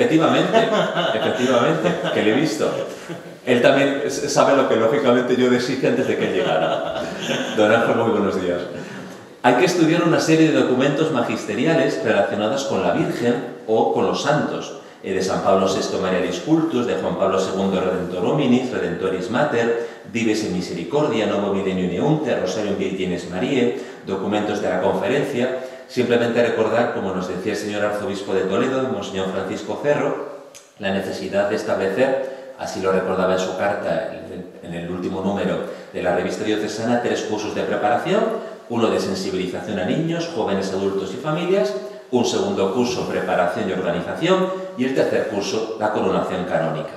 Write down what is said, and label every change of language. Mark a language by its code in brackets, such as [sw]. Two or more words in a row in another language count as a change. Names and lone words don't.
[es] Efectivamente, que le he visto. Él también sabe lo que lógicamente yo deshice antes de que él llegara. Don Ángel, muy buenos días. Hay que estudiar una serie de documentos magisteriales relacionados con la Virgen o con los santos, de San Pablo VI Marialis Cultus, de Juan Pablo II Redentor Hominis, Redentoris Mater, Dives in Misericordia, Novo Milenio Neunte, Rosarium Virginis Mariae, documentos de la conferencia. Simplemente recordar, como nos decía el señor arzobispo de Toledo, Monseñor Francisco Cerro, la necesidad de establecer, así lo recordaba en su carta en el último número de la revista diocesana, 3 cursos de preparación, uno de sensibilización a niños, jóvenes, adultos y familias, un segundo curso, preparación y organización, y el tercer curso, la coronación canónica.